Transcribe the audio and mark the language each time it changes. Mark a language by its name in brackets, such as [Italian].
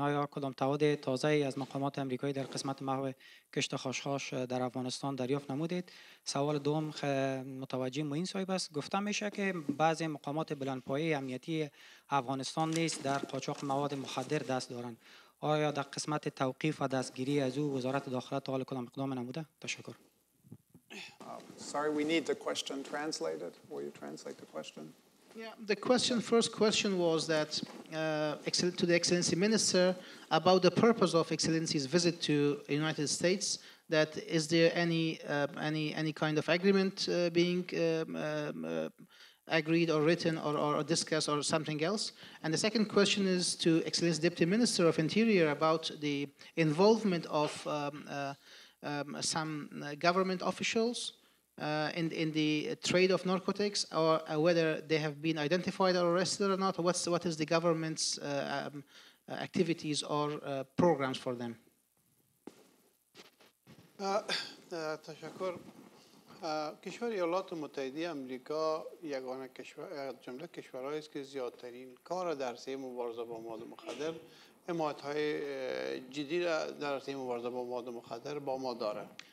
[Persian] آیا کدام تعهد تازه‌ای از مقامات امریکایی در قسمت محو کشت خاشخاش در افغانستان دریافت نمودید؟ سوال دوم متوجه معین صاحب است. گفته میشه که بعضی مقامات بلندپایه امنیتی افغانستان نیز در قاچاق مواد مخدر دست دارند. آیا در قسمت توقیف و دستگیری از او وزارت داخله تا حال کدام اقدام نموده؟ تشکر. [English] Sorry, we need the question translated. Will you translate the question? Yeah, the first question was that to the Excellency Minister about the purpose of Excellency's visit to the United States. That is there any kind of agreement being agreed or written or discussed or something else? And the second question is to Excellency Deputy Minister of Interior about the involvement of some government officials in the trade of narcotics, or whether they have been identified or arrested or not, or what is the government's activities or programs for them? [Persian] تشکر. کشور ایالات متحده آمریکا یگانه جمله کشورهایی است که زیادترین کار در حوزه مبارزه با مواد مخدر حمایت‌های جدی در حوزه مبارزه با مواد مخدر با ما داره.